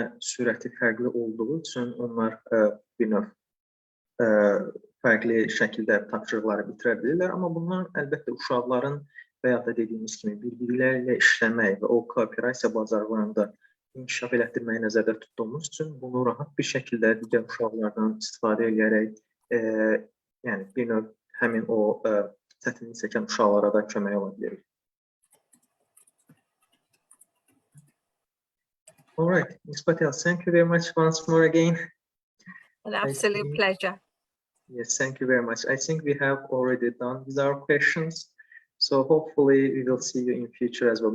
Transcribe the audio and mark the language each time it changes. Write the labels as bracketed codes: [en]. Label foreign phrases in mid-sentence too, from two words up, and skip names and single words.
[az] sürəti fərqli olduğu üçün onlar bir növ fərqli şəkildə tapşırıqları bitirə bilirlər, amma bunlar əlbəttə uşaqların və ya da dediyimiz kimi bir-birlərlə işləmək və o kooperasiya bacarıqlarını da inkişaf elətdirməyi nəzərdə tutduğumuz üçün bunu rahat bir şəkildə digər uşaqlardan istifadə edərək, yəni bir növ həmin o çətinlik çəkən uşaqlara da kömək ola bilərik. [en] All right, Ms. Patel, thank you very much once more again. An absolute pleasure. Yes, thank you very much. I think we have already done with our questions. So hopefully we will see you in future as well.